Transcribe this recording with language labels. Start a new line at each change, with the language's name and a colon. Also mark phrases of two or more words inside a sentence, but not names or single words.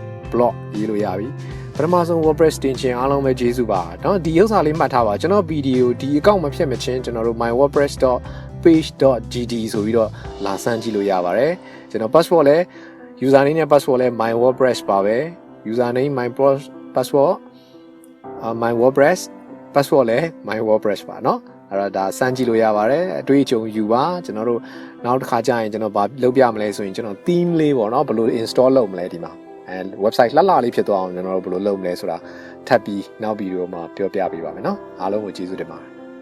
Burmese: blog ရေးလို့ရပြီပထမဆုံး WordPress တင်ခြင်းအားလုံးပဲကျေးဇူးပါเนาะဒီဥစ္စာလေးမှတ်ထားပါကျွန်တော်ဗီဒီယိုဒီ account မဖြတ်မချင်းကျွန်တော်တို့ mywordpress.page.gd ဆိုပြီးတော့လာစမ်းကြည့်လို့ရပါတယ်ကျွန်တော် password လဲ username နဲ့ password လဲ mywordpress ပါပဲ
English: username password my WordPress password
Burmese: လဲ my WordPress ပါเนาะအဲ့တော့ဒါစမ်းကြည့်လို့ရပါတယ်အတွေ့အကြုံယူပါကျွန်တော်တို့နောက်တစ်ခါကျရင်ကျွန်တော်ဗာလုပ်ပြမလဲဆိုရင်ကျွန်တော် theme လေးပေါ့เนาะဘယ်လို install လုပ်မလဲဒီမှာwebsite လှလှလေးဖြစ်သွားအောင်ကျွန်တော်တို့ဘယ်လိုလုပ်မလဲဆိုတာထပ်ပြီးနောက်ဗီဒီယိုမှာပြောပြပေးပါမယ်เนาะအားလုံးကိုကျေးဇူးတင်ပါတယ်